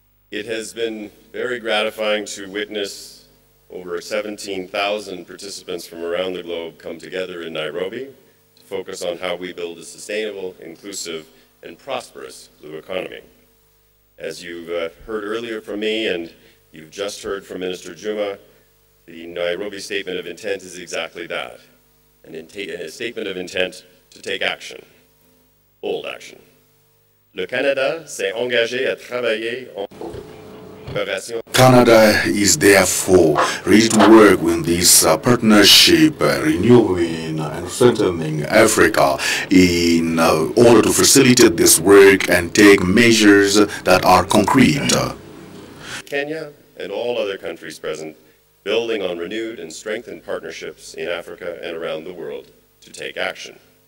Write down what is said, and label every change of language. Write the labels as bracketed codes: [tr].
[en] It has been very gratifying to witness over 17,000 participants from around the globe come together in Nairobi to focus on how we build a sustainable, inclusive, and prosperous blue economy. As you've heard earlier from me and you've just heard from Minister Juma, the Nairobi Statement of Intent is exactly that. A statement of intent to take action, bold action. [fr] Le Canada s'est engagé à travailler en coopération. [en] Canada is therefore ready to work with this partnership, renewing and strengthening Africa in order to facilitate this work and take measures that are concrete. Kenya and all other countries present, building on renewed and strengthened partnerships in Africa and around the world to take action.